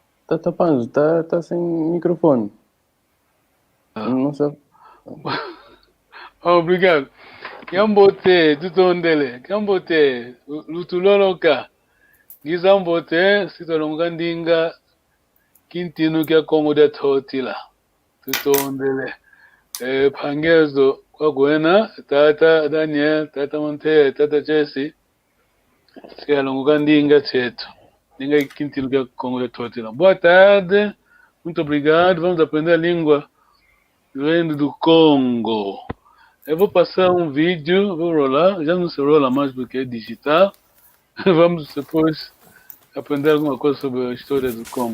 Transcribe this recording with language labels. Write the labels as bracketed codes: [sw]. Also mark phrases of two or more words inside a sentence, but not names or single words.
[pt] tapando, tá sem microfone. Não sabe. Obrigado. [kg] Yambote, tutondele. Yambote, lutuloloka. Gizambote, sitolonga ndinga. Kintinu kya Kongo Dya ntotila. Tutondele. Pangezo kwa gwena, tata Daniel, tata Monte, tata Jesse. Tualongoka ndinga zeto. Ndinga kintinu kya Kongo Dya ntotila. [pt] Boa tarde. Muito obrigado. Vamos aprender a língua do Congo. Eu vou passar um vídeo, vou rolar, já não se rola mais porque é digital. Vamos depois aprender alguma coisa sobre a história do Congo.